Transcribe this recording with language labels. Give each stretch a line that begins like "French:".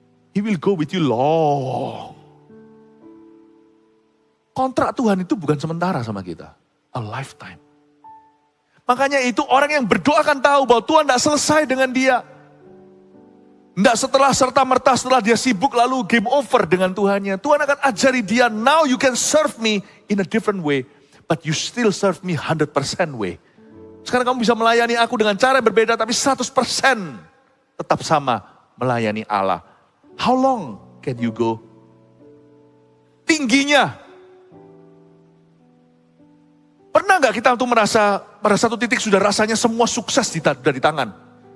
English: He will go with you long.
Indonesian: Kontrak Tuhan itu bukan sementara sama kita. A lifetime. Makanya itu orang yang berdoa akan tahu bahwa Tuhan tidak selesai dengan dia. Enggak setelah serta-merta setelah dia sibuk lalu game over dengan Tuhannya. Tuhan akan ajari dia,
English: now you can serve me in a different way. But you still serve me 100% way.
Indonesian: Sekarang kamu bisa melayani aku dengan cara yang berbeda tapi 100% tetap sama melayani Allah.
English: How long can you go? Tingginya.
Indonesian: Pernah nggak kita tuh merasa pada satu titik sudah rasanya semua sukses di tangan?